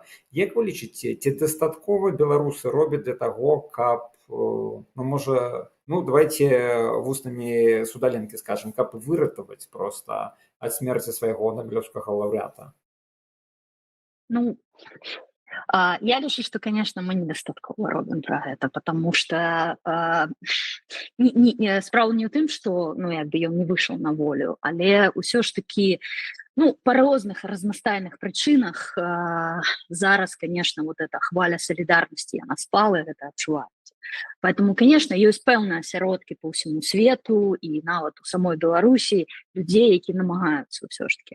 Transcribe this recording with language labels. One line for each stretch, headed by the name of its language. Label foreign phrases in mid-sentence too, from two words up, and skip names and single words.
Belarusian: Як вы лічыце, ці дастаткова беларусы робяць для таго, каб, ну можа, ну давайте вуснамі Судаленкі скажам, каб выратаваць проста ад смерці свайго нобелеўскага лаўрэата? Ну, я лічу,
Russian: что, конечно,
Belarusian: мы недостаткова робім про гэта, потому что справа не ў тым, что, ну, як бы ён не выйшаў на волю, але ўсё ж таки, ну, по розных разнастайных прычынах зараз, конечно,
Russian: вот эта
Belarusian: хваля солідарнасці, яна спала, гэта адчуваецца.
Russian: Поэтому, конечно,
Belarusian: ёсць пэўныя асяродкі по ўсяму свету і нават у самой Беларусі людзей, які намагаюцца ўсё ж таки.